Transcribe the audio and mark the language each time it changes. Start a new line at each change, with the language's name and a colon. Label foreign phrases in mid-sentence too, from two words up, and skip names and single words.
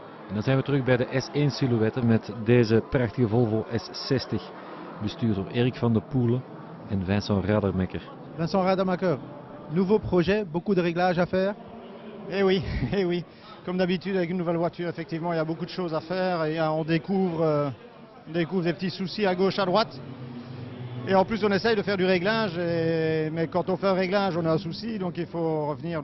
Dutch: En dan zijn we terug bij de S1 silhouette met deze prachtige Volvo S60. Bestuurd door Erik van der Poelen en Vincent Radermekker. Vincent Radermekker,
French: nouveau projet, beaucoup de réglages à faire. Eh oui, eh oui. Comme d'habitude avec une nouvelle voiture, effectivement, il y a beaucoup de choses à faire et on découvre des petits soucis à gauche, à droite. Et en plus, on essaye de faire du réglage, mais quand on fait un réglage, on a un souci, donc il faut revenir.